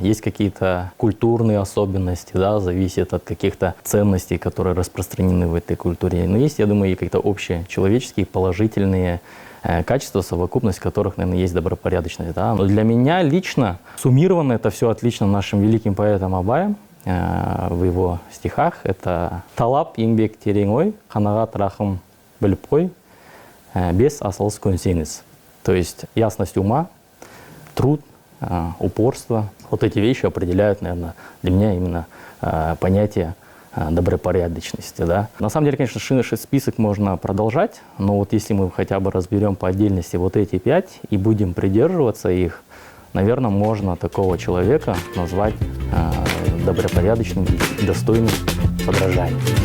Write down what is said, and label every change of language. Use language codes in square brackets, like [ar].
[ru] Есть какие-то культурные особенности, да, зависит от каких-то ценностей, которые распространены в этой культуре. Но есть, я думаю, и какие-то общие человеческие положительные качества, совокупность которых, наверное, есть добропорядочность. Да. Но для меня лично суммировано это все отлично нашим великим поэтом Абаем в его стихах. [kk] Это «Талап еңбек терең ой, қанағат рахым біліп қой, бес асылыс көнсеңіз». [ru] То есть ясность ума, труд, упорство. Вот эти вещи определяют, наверное, для меня именно понятие добропорядочности. Да. На самом деле, конечно, список можно продолжать, но вот если мы хотя бы разберем по отдельности вот эти 5 и будем придерживаться их, наверное, можно такого человека назвать добропорядочным и достойным подражания.